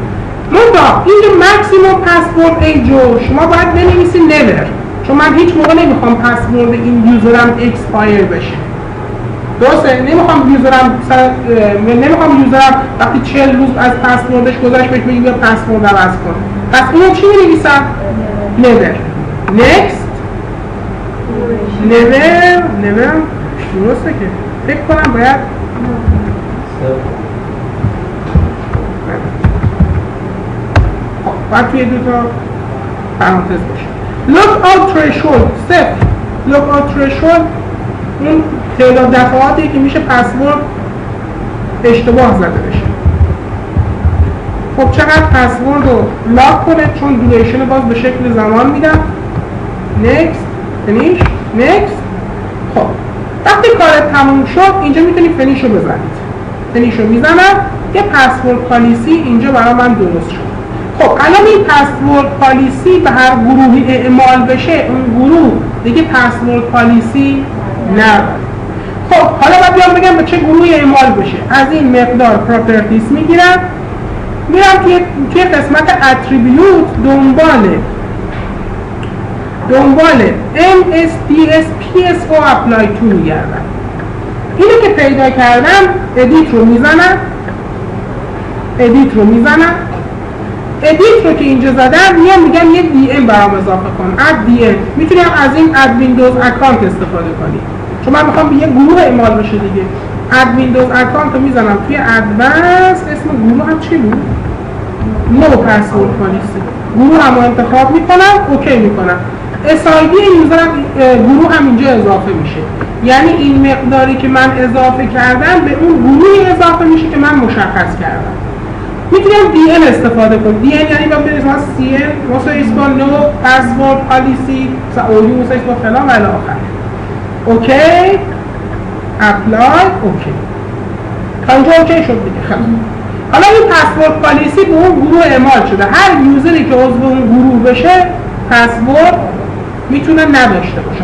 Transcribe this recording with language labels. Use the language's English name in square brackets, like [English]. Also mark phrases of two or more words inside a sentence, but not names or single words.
[Persian] اینجا [English] maximum password age [Persian] شما باید بنویسی never، چون من هیچ موقع نمیخوام پسورد این یوزرم اکسپایر بشه. درسته؟ نمیخوام یوزرم وقتی 40 روز از پسوردش گذشت بهش بگیم بیا پسورد عوض کن. پس اینو چی می‌نویسم؟ never. [English] next never [Persian] درسته که فکر کنم باید باید توی دوتا پرانتز باشه. [English] look out threshold [Persian] صفر. [English] look out threshold [Persian] این تعداد دفعاتی که میشه پسورد اشتباه زده بشه. خب چقدر پسورد رو لاک کنه چون دوریشن باز به شکل زمان میدم. [English] next finish next. [Persian] خب وقتی کارت تموم شد اینجا میتونی فینیش رو بزنید. فینیش رو میزنم یه [English] password policy [Persian] اینجا برای من درست شد. خب الان این [English] password policy [Persian] به هر گروهی اعمال بشه اون گروه دیگه [English] password policy [Persian] نداره. خب حالا باید بیام بگم به چه گروهی اعمال بشه. از این مقدار پراپرتیز میگیرم میرم توی قسمت اتریبیوت دنبال [English] MSDS PSO apply to [Persian] میگردم. اینو که پیدا کردم ادیت رو میزنم. ادیت رو که اینجا زدم میگم یه DM برام اضافه کن. [English] add DM. [Persian] میتونم از این [English] add windows account [Persian] استفاده کنی چون من میخوام به یه گروه اعمال بشه دیگه. [English] add windows account [Persian] رو میزنم توی advanced. اسم گروه هم چی بود؟ [English] no password policy. [Persian] گروه هم رو انتخاب میکنم اوکی میکنم. SID یوزر گروه هم اینجا اضافه میشه. یعنی این مقداری که من اضافه کردم به اون گروهی اضافه میشه که من مشخص کردم. میتونم DN استفاده کنم. DN یعنی باید بریزم از CN مسایس با [English] no password policy [Persian] اولی مسایس با فلان و الاخر. [English] ok apply ok [Persian] تا اینجا اوکی شد دیگه. خب حالا این [English] password policy [Persian] به اون گروه اعمال شده. هر یوزری که عضو اون گروه بشه پسورد میتونه نداشته باشه.